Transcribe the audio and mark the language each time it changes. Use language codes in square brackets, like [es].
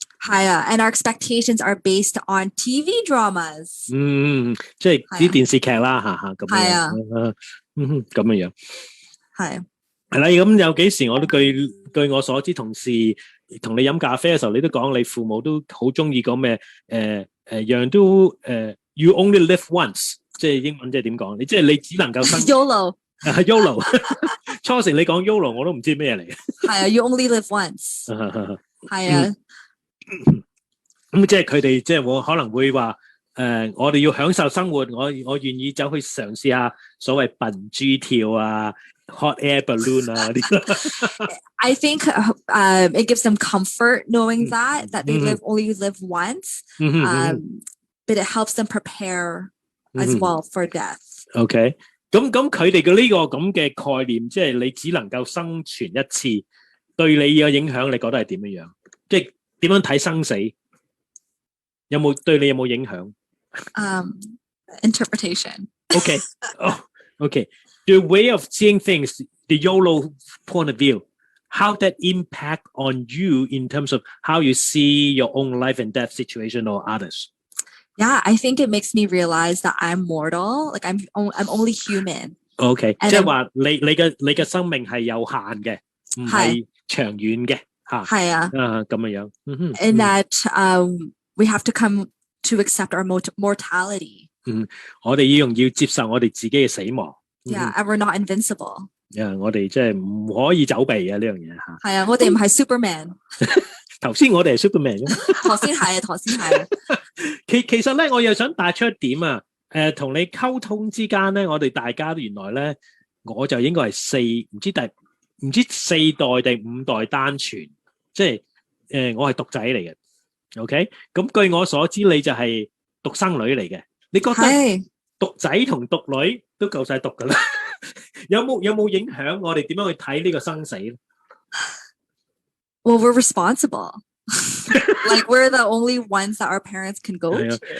[yue] 係啊 [en] ，and our expectations are based on TV dramas。 [yue] 即係啲電視劇啦，嚇咁樣。係啊，咁樣。係。係啦，咁有幾時我都據我所知，同事同你飲咖啡嘅時候，你都講你父母都好中意講咩？樣都 [en] you only live once， [yue] 即係英文即係點講？即係你只能夠生 YOLO。初時你講 YOLO， 我都唔知咩嚟嘅。係 [en] 啊 ，you only live once。 [yue] 係啊。咁即係佢哋即係我可能會話我哋要享受生活，我願意走去嘗試下所謂笨豬跳啊。 [en] Hot air balloon 啊 I think it gives them comfort knowing that they only live once, but it helps them prepare as well for death. [yue] OK， 咁佢哋嘅呢個咁嘅概念，即係你只能夠生存一次，對你嘅影響，你覺得係點樣？即係點樣睇生死？對你有冇影響 [en] ？Interpretation. OK， OK。The way of seeing things, the YOLO point of view, how that impact on you in terms of how you see your own life and death situation or others? Yeah, I think it makes me realize that I'm mortal. Like I'm only human. [yue] Okay， 即係話你嘅生命係有限嘅，唔係長遠嘅嚇。係啊。咁樣。 [en] And that we have to come to accept our mortality. [yue] 我哋要接受我哋自己嘅死亡。 [en] Yeah, and we're not invincible. [yue] 我哋即係唔可以走避嘅呢樣嘢嚇。係啊，我哋唔係 Superman。頭先我哋係 Superman 頭先係。其實咧，我又想帶出一點啊。同你溝通之間咧，我哋大家原來咧，我就應該係唔知四代定五代單傳，即係我係獨仔嚟嘅。 OK， 咁據我所知，你就係獨生女嚟嘅。你覺得獨仔同獨女都夠晒獨噶啦？有冇影響我哋點樣去睇呢個生死咧？ [en] Well, we're responsible. Like we're the only ones that our parents can go to.